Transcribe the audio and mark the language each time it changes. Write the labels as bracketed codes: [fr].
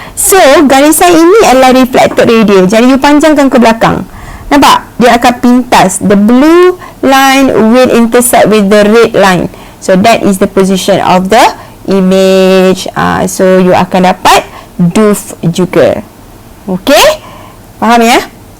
[ms] So garisan ini adalah reflected ray dia. Jadi you panjangkan ke belakang. Nampak? Dia akan pintas. [en] The blue line will intersect with the red line. So that is the position of the image. [ms] So you akan dapat doof juga. Okay? Faham ya?